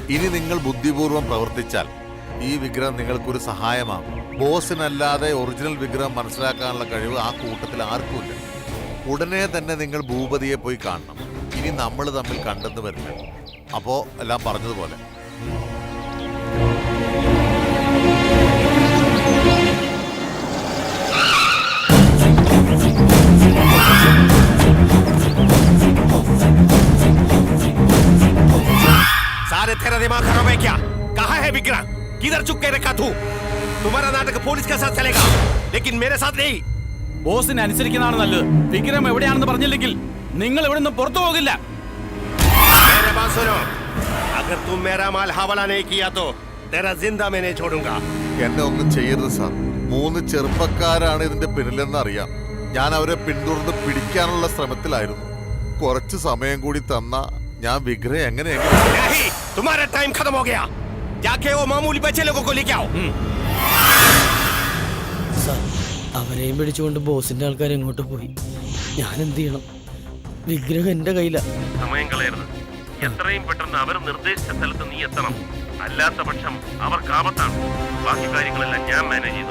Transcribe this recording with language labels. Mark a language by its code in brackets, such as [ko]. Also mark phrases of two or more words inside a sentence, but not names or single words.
[ml] ഇനി നിങ്ങൾ ബുദ്ധിപൂർവ്വം പ്രവർത്തിച്ചാൽ ഈ വിഗ്രഹം നിങ്ങൾക്കൊരു സഹായമാകും. ബോസിനല്ലാതെ ഒറിജിനൽ വിഗ്രഹം മനസ്സിലാക്കാനുള്ള കഴിവ് ആ കൂട്ടത്തിൽ ആർക്കുമില്ല. ഉടനെ തന്നെ നിങ്ങൾ ഭൂപതിയെ പോയി കാണണം. ഇനി നമ്മൾ തമ്മിൽ കണ്ടെന്ന് വരില്ല. അപ്പോ എല്ലാം പറഞ്ഞതുപോലെ. [hi] सारे तेरा दिमाग खराब है क्या? कहाँ है विक्रम? किधर चुप के रखा तू? तुम्हारा नाटक पुलिस के साथ चलेगा, लेकिन मेरे साथ नहीं. [ml] ബോസിനെ അനുസരിക്കുന്നതാണ് നല്ലത്. വിക്രം എവിടെയാണെന്ന് പറഞ്ഞില്ലെങ്കിൽ നിങ്ങൾ ഇവിടെ നിന്ന് പുറത്തു പോകില്ല. [hi] मेरे बात सुनो, अगर तुम मेरा माल हवाला नहीं किया तो तेरा जिंदा मैं नहीं छोड़ूंगा. [ml] എന്നെ ഒന്നും ചെയ്യരുത് സാർ. 3 ചെറുപ്പക്കാരാണ് ഇതിന്റെ പിന്നിലെന്ന് അറിയാം. ഞാൻ അവരെ പിന്തുടർന്ന് പിടിക്കാനുള്ള ശ്രമത്തിലായിരുന്നു. കുറച്ച് സമയം കൂടി തന്ന ഞാൻ വിഗ്രഹം എങ്ങനെയെങ്കിലും. [hi] नहीं, तुम्हारा टाइम खत्म हो गया. जाके वो मामूली बच्चे लोगों को लेके आओ. [ml] അവരെയും പിടിച്ചുകൊണ്ട് ബോസിന്റെ ആൾക്കാർ എങ്ങോട്ട് പോയി? ഞാൻ എന്ത് ചെയ്യണം? വിഗ്രഹം എന്റെ കയ്യില. സമയം കളയരുത്. എത്രയും പെട്ടെന്ന് അവർ നിർദ്ദേശിച്ച സ്ഥലത്ത് നീ എത്തണം. അല്ലാത്ത പക്ഷം അവർക്ക് ആപത്താണ്. ബാക്കി കാര്യങ്ങളെല്ലാം ഞാൻ മാനേജ് ചെയ്തു.